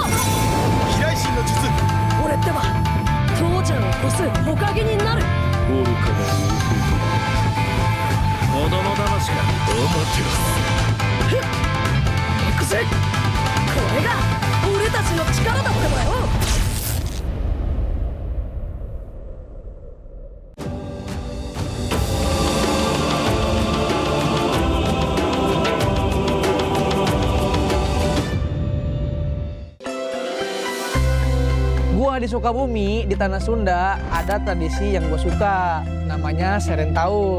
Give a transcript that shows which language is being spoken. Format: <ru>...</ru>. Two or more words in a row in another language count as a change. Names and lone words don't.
<ja>飛来神の術。俺ってば父ちゃんを越すほかげになる。愚かなる弟。子供騙しか。アマテラス。ふっ、行くぜ。これが俺たちの力だってばよ。</ja> <id>Gua di Sukabumi, di Tanah Sunda, ada tradisi yang gue suka, namanya Serentahun.</id>